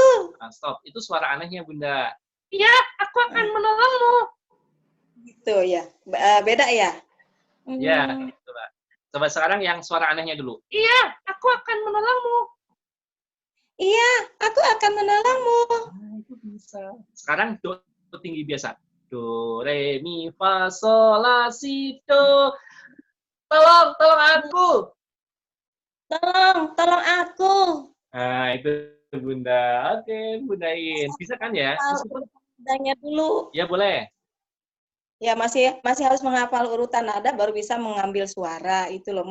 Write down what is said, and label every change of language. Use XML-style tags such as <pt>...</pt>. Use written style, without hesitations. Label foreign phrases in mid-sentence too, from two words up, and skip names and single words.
<id>Nah, stop, itu suara anehnya Bunda. Iya, aku akan menolongmu. Gitu ya. Beda ya? Ya, coba. Coba sekarang yang suara anehnya dulu. Iya, aku akan menolongmu. Iya, aku akan menolongmu. Nah, itu bisa. Sekarang do tinggi biasa. Do, re, mi, fa, sol, la, si, do. Tolong, tolong aku. Tolong, tolong aku. Nah, itu Bunda. Oke, Bunda Iin. Bisa kan ya? Meskipun, Nadanya dulu. ya boleh. Ya masih harus menghafal urutan nada baru bisa mengambil suara itu loh.</id>